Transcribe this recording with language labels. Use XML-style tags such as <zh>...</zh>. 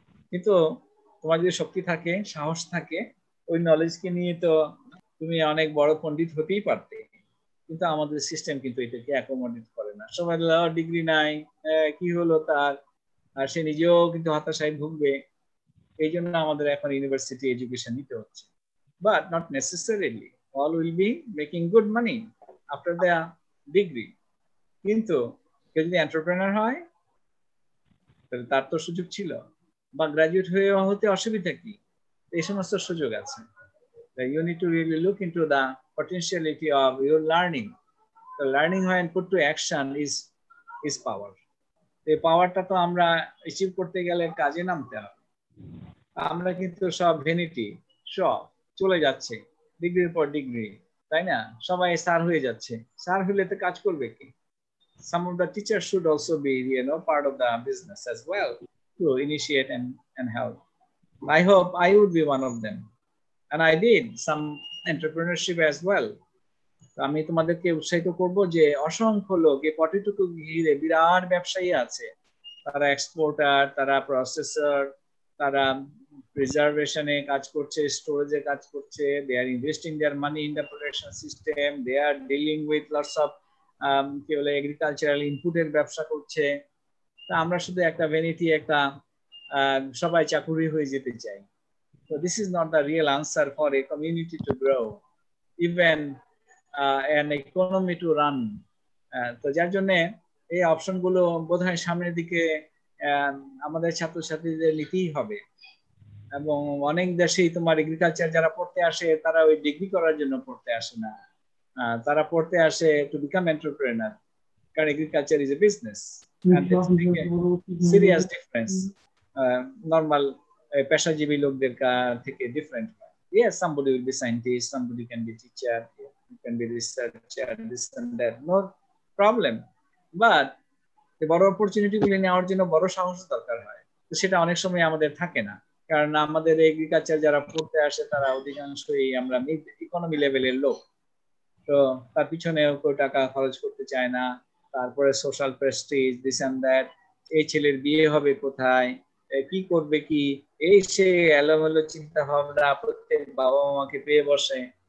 <bn>কিন্তু তোমার যদি শক্তি থাকে, সাহস থাকে, ওই নলেজকে নিয়ে তো তুমি অনেক বড় পণ্ডিত হতেই পারতে। কিন্তু আমাদের সিস্টেম কিন্তু এটাকে অ্যাকোমোডেট করে না। সবাই ডিগ্রি নাই, কি হলো তার, আর সে নিজেও কিন্তু হতাশায় ভুগবে। এই জন্য আমাদের এখন ইউনিভার্সিটি এডুকেশন নিতে হচ্ছে।</bn> <en>But not necessarily all will be making good money after the degree.</en> <bn>কিন্তু কেউ যদি এন্টারপ্রেনার হয়, তাহলে তার তো সুযোগ ছিল। বা গ্রাজুয়েট হয়ে হতে অসুবিধা কি? এই সমস্ত সুযোগ আছে।</bn> <en>You need to really look into the potentiality of your learning. The learning when put to action is power.</en> <bn>এই পাওয়ারটা তো আমরা অ্যাচিভ করতে গেলে কাজে নামতে হবে। আমরা কিন্তু সব ভ্যানিটি, সব চলে যাচ্ছে ডিগ্রির পর ডিগ্রি, তাই না? সবাই স্যার হয়ে যাচ্ছে, স্যার হলে তো কাজ করবে কি?</bn> <en>Some of the teachers should also be, part of the business as well to initiate and help. I hope I would be one of them, and I did some entrepreneurship as well.</en> <bn>আমি তোমাদেরকে উৎসাহিত করব যে অসংখ্য লোক এই পটেটোকে ঘিরে বিরাট ব্যবসায়ী আছে। তারা এক্সপোর্টার, তারা প্রসেসর, তারা প্রিজার্ভেশনে কাজ করছে, স্টোরেজে কাজ করছে।</bn> <en>they are investing their money in the production system, they are dealing with lots of</en> <bn>কি বলে এগ্রিকালচারাল ইনপুটের ব্যবসা করছে। তা আমরা শুধু একটা ভ্যানিটি, একটা সবাই চাকুরি হয়ে যেতে চাই।</bn> <en>So this is not the real answer for a community to grow, even an economy to run.</en> <bn>তো যার জন্য এই অপশনগুলো বোধহয় সামনের দিকে আমাদের ছাত্রছাত্রীদের নিতেই হবে। এবং অনেক দেশেই তোমার এগ্রিকালচার যারা পড়তে আসে তারা ওই ডিগ্রি করার জন্য পড়তে আসে না, তারা পড়তে আসে</bn> <en>to become entrepreneur,</en> <bn>কারণ</bn> <en>agriculture is a business and it's a serious difference normal</en> <bn>পেশাজীবী লোকদের থেকে different.</bn> <en>Yes, somebody will be scientist, somebody can be teacher, can be researcher, this and that, no problem, but</en> <bn>বড় opportunity গুলি নেওয়ার জন্য বড় সাহস দরকার হয়। তো সেটা অনেক সময় আমাদের থাকে না, কারণ আমাদের এগ্রিকালচার যারা পড়তে আসে তারা অধিকাংশই আমরা মিড ইকোনমি লেভেলের লোক। তো তার পিছনে কেউ টাকা খরচ করতে চায় না। তারপরে social Prestige,</bn> <en>this and that,</en> <bn>এই ছেলের বিয়ে হবে কোথায়, কি করবে কি, এই সে এলোমেলো চিন্তা ভাবনা প্রত্যেক বাবা মাকে পেয়ে বসে।</bn>